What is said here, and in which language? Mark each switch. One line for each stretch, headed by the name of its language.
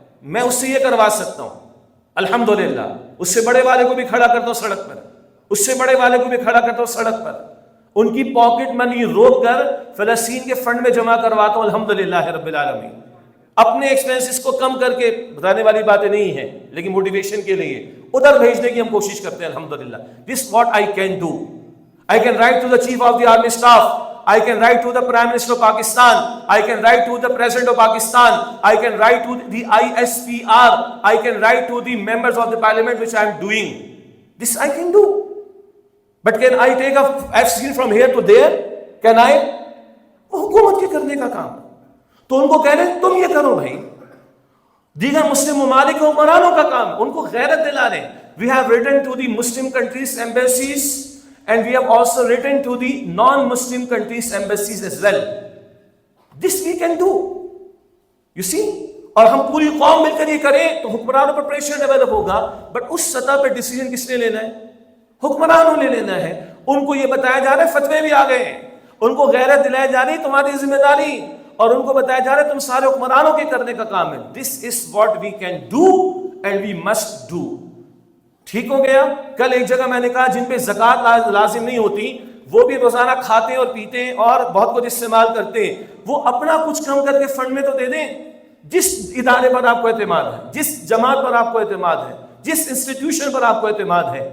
Urdu: میں اس سے یہ کروا سکتا ہوں الحمدللہ. اس سے بڑے والے کو بھی کھڑا کرتا ہوں سڑک پر، اس سے بڑے والے کو بھی کھڑا کرتا ہوں سڑک پر. ان کی پاکٹ منی روک کر فلسطین کے فنڈ میں جمع کرواتا ہوں الحمدللہ رب العالمین. اپنے ایکسپینسز کو کم کر کے، بتانے والی باتیں نہیں ہیں لیکن موٹیویشن کے لیے ادھر بھیجنے کی ہم کوشش کرتے ہیں الحمدللہ.
English: This is what I can do. I can write to the Chief of the Army Staff. I can write to the Prime Minister of Pakistan. I can write to the President of Pakistan. I can write to the ISPR. I can write to the members of the Parliament, which I am doing. This I can do. But can I take a F-16 from here to there? Can I?
Urdu: وہ حکومت کے کرنے کا کام. تو ان کو کہہ رہے تم یہ کرو بھائی. دیگر مسلم ممالک کے حکمرانوں کا کام، ان کو غیرت دلا رہے.
English: We have written to the Muslim countries' embassies and we have also written to the non-Muslim countries' embassies as well. This we can do. You see?
Urdu: اور ہم پوری قوم مل کر یہ کریں تو حکمرانوں پر پریشر ڈیولپ ہوگا. بٹ اس سطح پہ ڈیسیجن کس نے لینا ہے؟ حکمرانوں نے لینا ہے. ان کو یہ بتایا جا رہا ہے، فتوے بھی آ گئے ہیں، ان کو غیرت دلائی جا رہی تمہاری ذمہ داری، اور ان کو بتایا جا رہا ہے تم سارے حکمرانوں کے کرنے کا کام ہے.
English: This is what we can do and we must do.
Urdu: ٹھیک ہو گیا؟ کل ایک جگہ میں نے کہا جن پہ زکوٰۃ لازم نہیں ہوتی وہ بھی روزانہ کھاتے اور پیتے ہیں اور بہت کچھ استعمال کرتے ہیں، وہ اپنا کچھ کم کر کے فنڈ میں تو دے دیں. جس ادارے پر آپ کو اعتماد ہے، جس جماعت پر آپ کو اعتماد ہے، جس انسٹیٹیوشن پر آپ کو اعتماد ہے.